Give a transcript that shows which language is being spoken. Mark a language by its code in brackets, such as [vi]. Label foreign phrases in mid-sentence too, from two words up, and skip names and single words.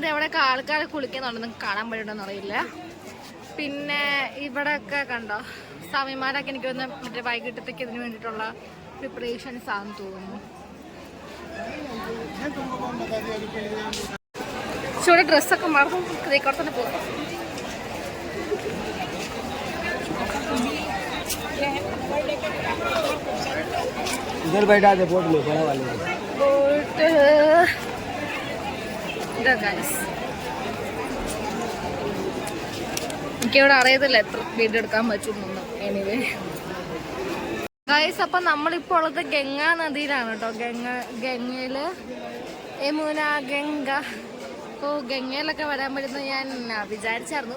[ml] എവിടെയൊക്കെ ആൾക്കാരെ കുളിക്കുന്നുണ്ടെന്ന് കാണാൻ പറ്റുമെന്ന് അറിയില്ല. പിന്നെ ഇവിടെ ഒക്കെ കണ്ടോ, സ്വാമിമാരൊക്കെ എനിക്ക് വന്ന് മറ്റേ വൈകിട്ടത്തേക്ക് ഇതിന് വേണ്ടിയിട്ടുള്ള പ്രിപ്പറേഷൻസ് ആണെന്ന് തോന്നുന്നു. ഇവിടെ ഡ്രസ്സൊക്കെ മാറും. ഇതേക്കോടെ തന്നെ പോകും. [hi] इधर बैठा दे बोट में बड़ा वाले [en] boat guys. [ml] എനിക്കിവിടെ അറിയത്തില്ല എത്ര വീഡിയോ എടുക്കാൻ പറ്റുമെന്നൊന്നും. [en] anyway guys, [ml] അപ്പം നമ്മളിപ്പോൾ ഉള്ളത് ഗംഗാ നദിയിലാണ് കേട്ടോ. ഗംഗയില് യമുന ഗംഗ. ഓ, ഗംഗയിലൊക്കെ വരാൻ പറ്റുന്ന ഞാൻ വിചാരിച്ചായിരുന്നു.